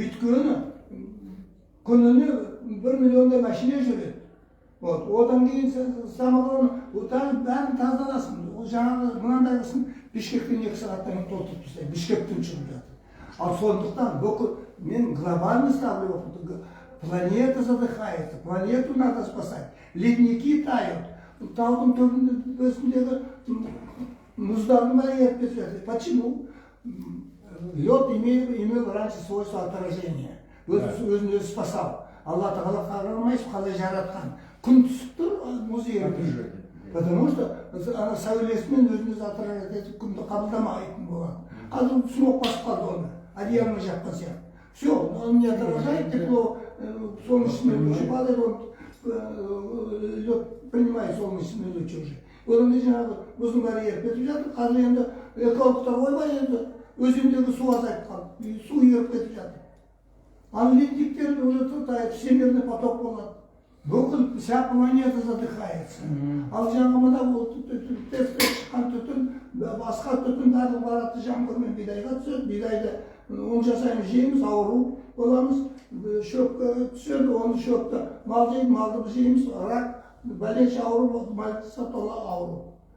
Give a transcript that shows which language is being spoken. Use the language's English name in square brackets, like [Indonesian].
[Kazakh] Өйткені күніне 1 миллиондай машина жүреді. Вот. Одан кейін самогон, бәрін тазаласын. Ол жаңағы мынандайғысын Бишкектен 2 сағаттан кейін толтырып тастайды. Бишкектен шығып жатыр. Ал сондықтан бүкіл мен [Russian] глобально ставлю вопрос. Планета задыхается, планету надо спасать. Ледники тают. [Kazakh] Таудың төбесіндегі мұздардың бәрі еріп кетіп жатыр. [Russian] Почему? Лед имел раньше свойство отражения. [Kazakh] Өзін-өзі спасал. Алла Тағала қарамайсыз қалай жаратқан. Күн түсіп тұр, мұз еріп тұр. [Russian] Потому что [Kazakh] ана сәулесімен өзін-өзі отражать етіп күнді қабылдамайтын болады. Қазір смог басып қалды оны. Одеяло жапқан сияқты. [Russian] Все, он не отражает тепло, солнечные лучи падают, он лед принимает солнечные лучи уже. [Kazakh] Одан кейін жаңағы мұздың бәрі еріп кетіп жатыр. Қазір енді экологтар ойбай енді өзендегі су азайып қалды, су еріп кетіп жатыр. Ал ледниктер [Russian] уже тает, всемирный поток [Kazakh] болады. Бүкіл [Russian] вся планета задыхается. [Kazakh] Ал жаңағы мына тесттен шыққан түтін, басқа түтін барлығы барады жаңбырмен бидайға түседі, бидайды оны жасаймыз, жейміз, ауру боламыз, шөпке түседі, оны шөпті мал жейді, малды біз жейміз, рак, бәлеш ауру болды, малды сатула ауру.